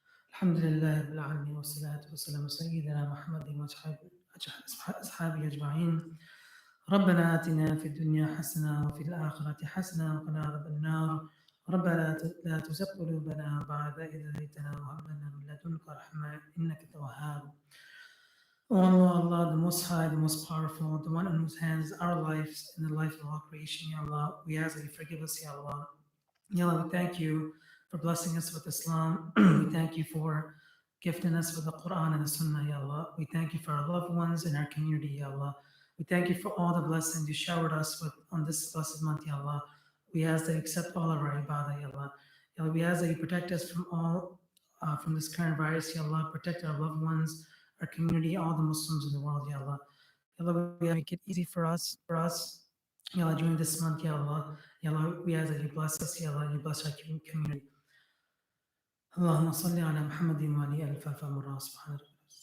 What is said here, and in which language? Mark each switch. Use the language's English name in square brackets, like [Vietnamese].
[Arabic] الحمد لله رب العالمين والصلاة والسلام على سيدنا محمد وأصحابه أجمعين ربنا آتنا في الدنيا حسنة وفي الآخرة حسنة وقنا عذاب النار ربنا لا تزغ قلوبنا بعد إذ هديتنا وهب لنا من لدنك رحمة إنك أنت الوهاب. [English] O Allah, the Most High, the Most Powerful, the one in whose hands our lives and the life of all creation, Ya Allah, we ask that you forgive us, Ya Allah. Ya Allah, we thank you for blessing us with Islam. We thank you for gifting us with the Quran and the Sunnah, Ya Allah. We thank you for our loved ones in our community, Ya Allah. We thank you for all the blessings you showered us with on this blessed month, Ya Allah. We ask that you accept all of our ibadah, Ya Allah. Ya Allah, we ask that you protect us from this current virus, Ya Allah. Protect our loved ones, our community, all the Muslims in the world, Ya Allah. Ya Allah, we make it easy for us, Ya Allah, during this month, Ya Allah. Ya Allah, we ask that you bless us, Ya Allah, and you bless our community. [Arabic] اللهم صل على محمد وعلى آله ألف مرة سبحان ربك.